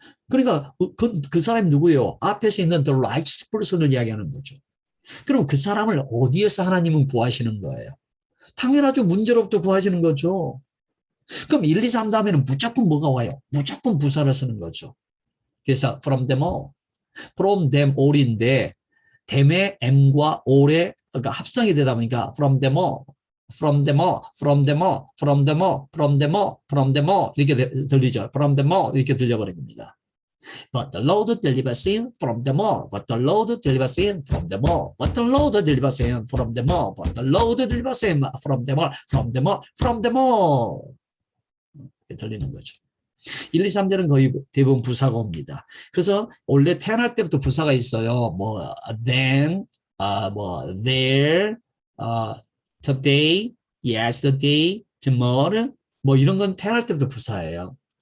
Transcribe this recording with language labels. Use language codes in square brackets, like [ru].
[ko] 그러니까 그 사람이 누구예요? 앞에서 있는 [en] the righteous person [ko] 을 이야기하는 거죠. 그럼 그 사람을 어디에서 하나님은 구하시는 거예요? 당연하죠. 문제로부터 구하시는 거죠. 그럼 1, 2, 3 다음에는 무조건 뭐가 와요? 무조건 부사를 쓰는 거죠. [en] 그래서 from them all. from them all [ko] 인데 them의 m과 all의 그러니까 합성이 되다 보니까 [en] from them all. from them all, from them all, from them all, from them all, from them all [ko] 이렇게 들리죠. from them all 이렇게 들려버린 겁니다. [en] But the Lord delivers him from them all. But the Lord delivers him from them all. But the Lord delivers him from them all. But the Lord delivers him from them all. From them all. From them all. [ko] 이렇게 들리는 거죠. 1, 2, 3절은 거의 대부분 부사가 옵니다. 그래서 원래 태어날 때부터 부사가 있어요. 뭐 then, 뭐 there, today, yesterday, tomorrow 뭐 이런 건 태어날 때부터 부사예요.